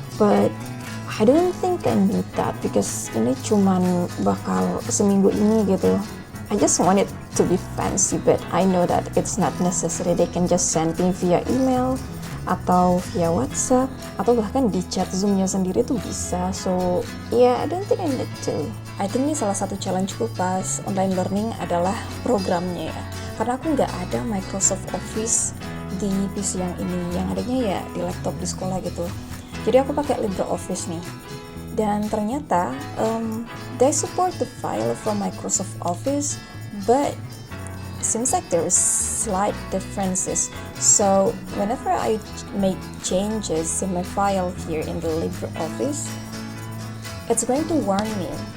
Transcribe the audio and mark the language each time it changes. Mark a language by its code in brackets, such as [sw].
[en] But I don't think I need that because [id] ini cuman bakal seminggu ini gitu. [en] I just want it to be fancy, but I know that it's not necessary. They can just send me via email atau via WhatsApp [id] atau bahkan di chat Zoom-nya sendiri tuh bisa. [en] So yeah, I don't think I need to. I think [id] ini salah satu challenge-ku pas online learning adalah programnya ya. Karena aku nggak ada Microsoft Office di PC yang ini, yang adanya ya di laptop di sekolah gitu. Jadi aku pakai LibreOffice nih. Dan ternyata [en] they support the file from Microsoft Office, but seems like there's slight differences. So whenever I make changes in my file here in the LibreOffice, it's going to warn me.